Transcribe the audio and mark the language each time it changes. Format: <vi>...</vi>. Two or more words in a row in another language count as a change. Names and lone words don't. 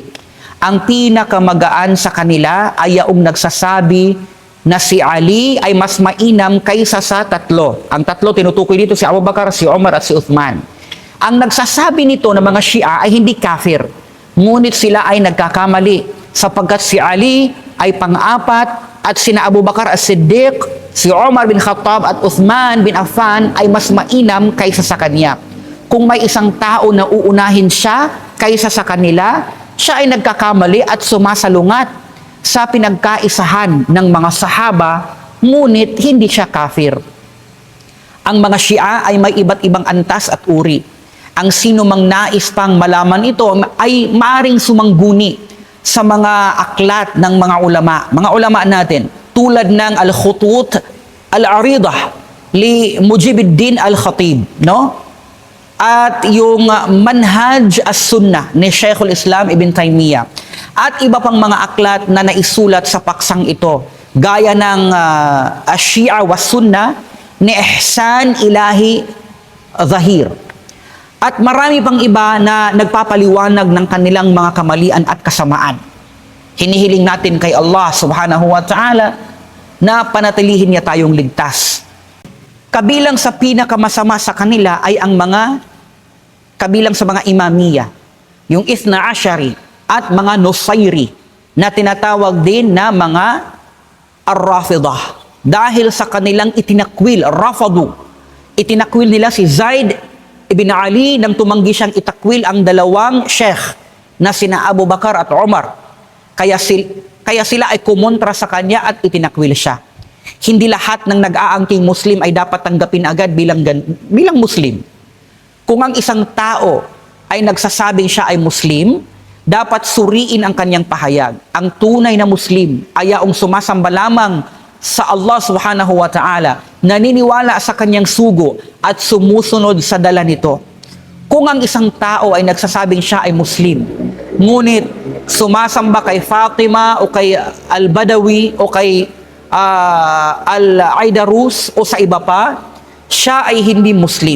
<tl>Ang pinakamagaan sa kanila ay yaong nagsasabi na si Ali ay mas mainam kaysa sa tatlo. Ang tatlo tinutukoy dito si Abu Bakar, si Umar at si Uthman. Ang nagsasabi nito ng mga Shia ay hindi kafir. Ngunit sila ay nagkakamali sapagkat si Ali ay pang-apat at sina Abu Bakar as-Siddiq, si Umar bin Khattab at Uthman bin Affan ay mas mainam kaysa sa kanya. Kung may isang tao na uunahin siya kaysa sa kanila, siya ay nagkakamali at sumasalungat sa pinagkaisahan ng mga sahaba, ngunit hindi siya kafir. Ang mga Shia ay may iba't ibang antas at uri. Ang sino mang nais pang malaman ito ay maaring sumangguni sa mga aklat ng mga ulama natin, tulad ng Al-Khutut Al-Aridah li Mujibuddin Al-Khatib, no? At yung Manhaj As-Sunnah ni Sheikhul Islam Ibn Taymiyyah at iba pang mga aklat na naisulat sa paksang ito, gaya ng Ash-Shia was Sunnah ni Ihsan Ilahi Zahir. At marami pang iba na nagpapaliwanag ng kanilang mga kamalian at kasamaan. Hinihiling natin kay Allah</tl> <ar>سبحانه وتعالى</ar> <tl>na panatilihin niya tayong ligtas. Kabilang sa pinakamasama sa kanila ay ang kabilang sa mga Imamiyya, yung Ithna Ashari at mga Nusayri, na tinatawag din na mga Ar-Rafidah. Dahil sa kanilang itinakwil, Rafadu, itinakwil nila si Zaid ibn Ali nang tumanggi siyang itakwil ang dalawang sheikh na sina Abu Bakar at Umar. Kaya sila ay kumontra sa kanya at itinakwil siya. Hindi lahat ng nag-aangking Muslim ay dapat tanggapin agad bilang Muslim. Kung ang isang tao ay nagsasabing siya ay Muslim, dapat suriin ang kanyang pahayag. Ang tunay na Muslim ay yaong sumasamba lamang sa Allah</tl> <ar>سبحانه وتعالى,</ar> <tl>naniniwala sa kanyang sugo at sumusunod sa dala nito. Kung ang isang tao ay nagsasabing siya ay Muslim, ngunit sumasamba kay Fatima o kay Al-Badawi o kay Al-Aidarus o sa iba pa, siya ay hindi Muslim.</tl>